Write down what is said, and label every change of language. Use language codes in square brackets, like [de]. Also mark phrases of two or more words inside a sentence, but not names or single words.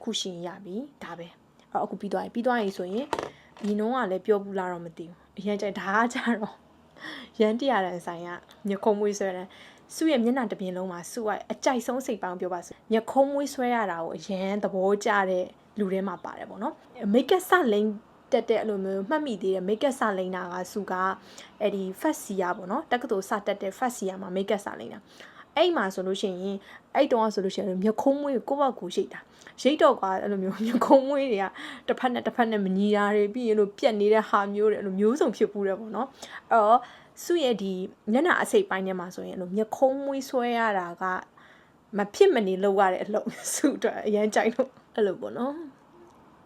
[my] ခုရှိရင်ရပြီဒါပဲအဲ့တော့အခုပြီးသွားရင်ဆိုရင်ဒီနှုံးကလည်းပြောဘူးလားတော့မသိဘူးအရင်ကျဒါကကြတော့ရန်100တန်ဆိုင်ကညခုံမွေးဆွဲတယ်စုရဲ့မျက်နှာတစ် ပြင်လုံးမှာစုကအကြိုက်ဆုံးစိတ်ပေါင်းပြောပါစို့ညခုံမွေးဆွဲရတာကိုအရန်သဘောကျတဲ့လူထဲမှာပါတယ်ပေါ့နော် [en] make up [my] စလိမ့်တက် တဲ့အဲ့လိုမျိုးမှတ်မိသေးတယ် [en] make up [my] စလိမ့်တာကစုကအဲ့ဒီ [en] first year [my] ပေါ့နော်တက္ကသိုလ်စတက်တဲ့ [en] first year [my] မှာ [en] make up [my] စလိမ့်တာအဲ့မှာဆိုလို့ရှိရင်အဲ့တုန်းကဆိုလို့ရှိရင်မျက်ခုံးမွေးကိုယ့်ဘက်ကိုရိတ်တာရိတ်တော့ကွာအဲ့လိုမျိုးမျက်ခုံးမွေးတွေကတစ်ဖက်နဲ့မညီတာတွေပြီးရင်လို့ပြက်နေတဲ့ဟာမျိုးတွေအဲ့လိုမျိုးစုံဖြစ်ပူးတယ်ပေါ့နော်အဲ့တော့စုရဲ့ဒီမျက်နှာအစိပ်ပိုင်းထဲမှာဆိုရင်အဲ့လိုမျက်ခုံးမွေးဆွဲရတာကမဖြစ်မနေလောက်ရတဲ့အလုပ်စုအတွက်အရန်ကြိုက်လို့အဲ့လိုပေါ့နော်